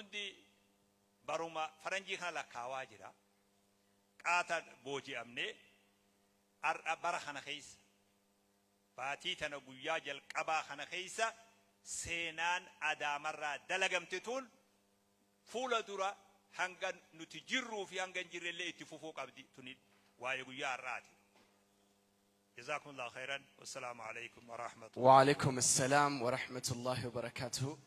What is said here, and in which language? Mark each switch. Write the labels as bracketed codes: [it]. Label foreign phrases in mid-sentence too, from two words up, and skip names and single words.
[om] hundi baruma faranjii kana lakkaawaa jira qaata booji'amne har'a bara kana keessa baatii tana guyyaa jalqabaa kana keessa seenaan adaamarraa dalagamte tun fuula dura hanga nuti jirruu fi hanga hin jirrellee itti fufuu qabdi tuni waa'ee guyyaa har'aati [ar] جزاكم الله خيرا والسلام عليكم ورحمة الله. وعليكم السلام ورحمة الله وبركاته.